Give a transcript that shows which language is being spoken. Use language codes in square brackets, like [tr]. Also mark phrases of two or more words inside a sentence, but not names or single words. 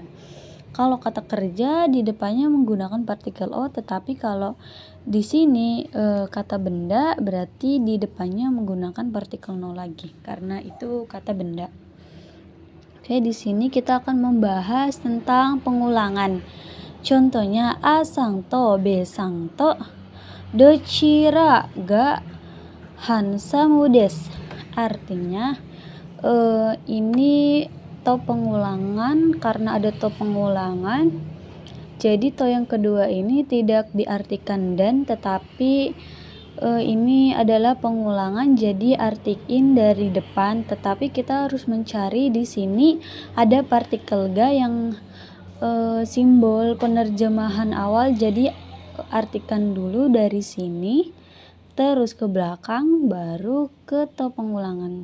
[id] Kalau kata kerja di depannya menggunakan partikel o, tetapi kalau di sini kata benda berarti di depannya menggunakan partikel no lagi karena itu kata benda. Oke, di sini kita akan membahas tentang pengulangan. Contohnya [ja] Aさんと、Bさんと, どちらがハンサムです, [id] artinya ini to pengulangan, karena ada to pengulangan jadi to yang kedua ini tidak diartikan dan, tetapi ini adalah pengulangan jadi artiin dari depan, tetapi kita harus mencari di sini ada partikel ga yang simbol penerjemahan awal, jadi artikan dulu dari sini terus ke belakang baru ke to pengulangan.